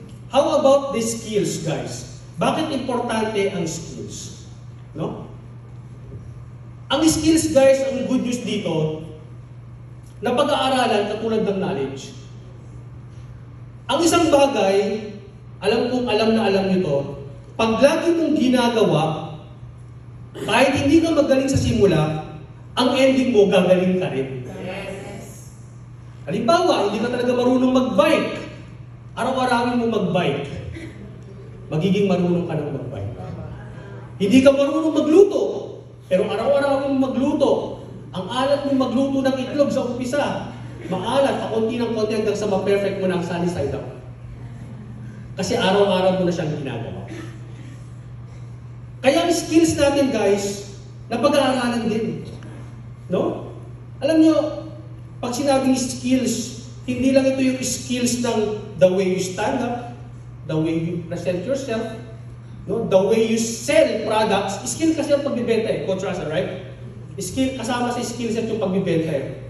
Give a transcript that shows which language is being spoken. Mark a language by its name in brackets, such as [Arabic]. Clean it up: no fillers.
[English] How about the skills, guys? [Filipino] Bakit importante ang skills? No? Ang skills, guys, ang [English] good news [Filipino] dito, na pag-aaralan katulad ng knowledge. Ang isang bagay, alam na alam nyo to, pag lagi mong ginagawa, kahit hindi ka magaling sa simula, ang ending mo, gagaling ka rin. Halimbawa, hindi ka talaga marunong mag-bike. Araw-arawin mo mag-bike. Magiging marunong ka ng mag-bike. Hindi ka marunong magluto. Pero araw-arawin mo magluto. Ang alat mo magluto ng itlog sa umpisa. Maalat, pakunti ng konti hanggang sa ma-perfect mo ng [English] sunny side up. [Filipino] Kasi araw-araw mo na siyang ginagawa. Kaya ang skills natin, guys, na pag-aaralan din. No? Alam nyo, pag sinabing skills, hindi lang ito yung skills ng [English] the way you stand up, the way you present yourself, no? The way you sell products. [Filipino] Skill kasi yung pagbibenta eh, Coach Russell, right? Skill, kasama sa skills at yung pagbibenta eh.